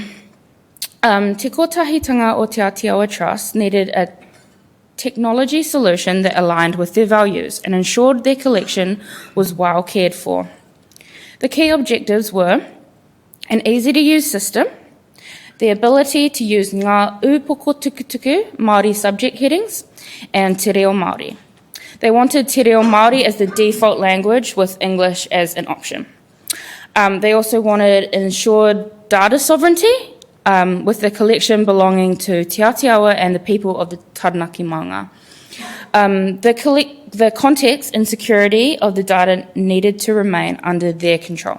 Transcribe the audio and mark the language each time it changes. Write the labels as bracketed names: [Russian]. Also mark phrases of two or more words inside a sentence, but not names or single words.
[English] Te Kotahitanga o Te Atiawa Trust needed a technology solution that aligned with their values and ensured their collection was well cared for. The key objectives were an easy-to-use system, the ability to use [Māori] ngā upokotukutuku Māori [English] subject headings, and [Māori] te reo Māori. [English] They wanted [Māori] te reo Māori [English] as the default language with English as an option. They also wanted ensured data sovereignty, with the collection belonging to Te Atiawa and the people of the Taranaki Maunga. The context and security of the data needed to remain under their control.